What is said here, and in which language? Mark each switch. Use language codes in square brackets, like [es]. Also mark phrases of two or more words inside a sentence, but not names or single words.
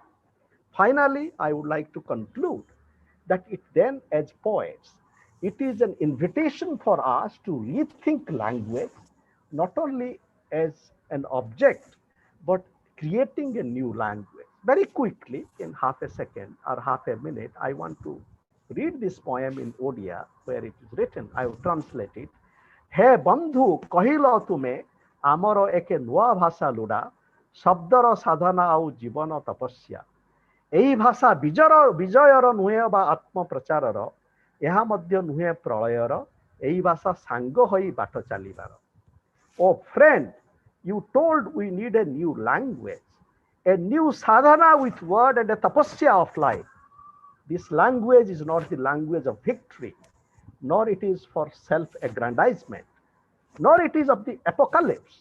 [en] Finally, I would like to conclude that it then, as poets, it is an invitation for us to rethink language, not only as an object, but creating a new language. Very quickly, in half a second or half a minute, I want to read this poem in Odia, where it is written. I will translate it. [or] ହେ ବନ୍ଧୁ କହିଲ ତୁମେ ଆମର ଏକ ନୂଆ ଭାଷା ଲୋଡ଼ା, ଶବ୍ଦର ସାଧନା ଆଉ ଜୀବନ ତପସ୍ୟା. ଏହି ଭାଷା ବିଜୟର ନୁହେଁ ବା ଆତ୍ମ ପ୍ରଚାରର, ଏହା ମଧ୍ୟ ନୁହେଁ ପ୍ରଳୟର, ଏହି ଭାଷା ସାଙ୍ଗ ହୋଇ ବାଟ ଚାଲିବାର. [en] Oh friend, you told we need a new language, a new sadhana with word and a tapasya of life. This language is not the language of victory, nor it is for self-aggrandizement, nor it is of the apocalypse.